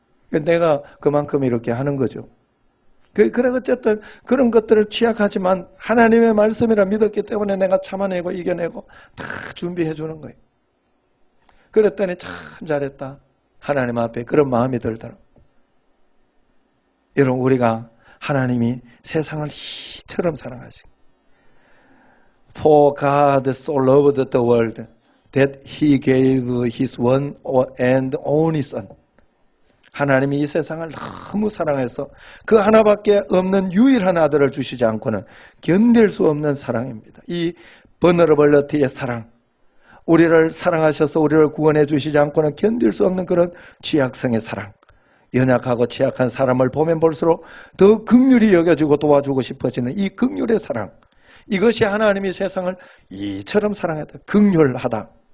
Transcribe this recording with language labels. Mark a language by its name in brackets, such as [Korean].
[Korean] 내가 그만큼 이렇게 하는 거죠. 그래 어쨌든 그런 것들을 취약하지만 하나님의 말씀이라 믿었기 때문에 내가 참아내고 이겨내고 다 준비해 주는 거예요. 그랬더니 참 잘했다. 하나님 앞에 그런 마음이 들더라고요. 여러분 우리가 하나님이 세상을 이처럼 사랑하시고 [English] For God so loved the world that He gave His one and only Son. [Korean] 하나님이 이 세상을 너무 사랑해서 그 하나밖에 없는 유일한 아들을 주시지 않고는 견딜 수 없는 사랑입니다. 이 버너러블리티의 사랑, 우리를 사랑하셔서 우리를 구원해 주시지 않고는 견딜 수 없는 그런 취약성의 사랑, 연약하고 취약한 사람을 보면 볼수록 더 긍휼히 여겨주고 도와주고 싶어지는 이 긍휼의 사랑, 이것이 하나님이 세상을 이처럼 사랑했다. 긍휼하다.